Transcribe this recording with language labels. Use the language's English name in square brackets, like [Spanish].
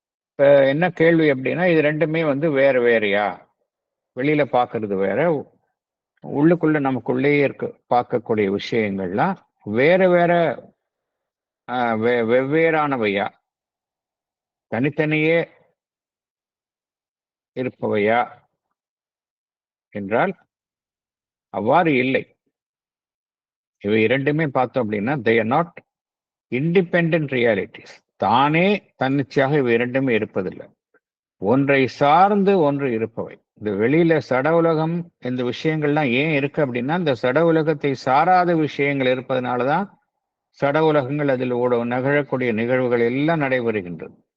[Tamil] இப்ப என்ன கேள்வி அப்படின்னா, இது ரெண்டுமே வேற வேறையா? வெளியில பார்க்கறது வேற, உள்ளுக்குள்ள நமக்குள்ளேயே பார்க்கக்கூடிய விஷயங்கள்லாம் வேற வேற வெவ்வேறானவையா, தனித்தனியே இருப்பவையா என்றால் அவ்வாறு இல்லை. இவை இரண்டுமே பார்த்தோம் அப்படின்னா [English] they are not independent realities. [Tamil] தானே தன்னிச்சையாக இவை இரண்டுமே இருப்பதில்லை. ஒன்றை சார்ந்து ஒன்று இருப்பவை. இந்த வெளியில சட உலகம் இந்த விஷயங்கள்லாம் ஏன் இருக்கு அப்படின்னா, இந்த சட உலகத்தை சாராத விஷயங்கள் இருப்பதனாலதான் சட உலகங்கள் அதில் நிகழக்கூடிய நிகழ்வுகள் எல்லாம் நடைபெறுகின்றது.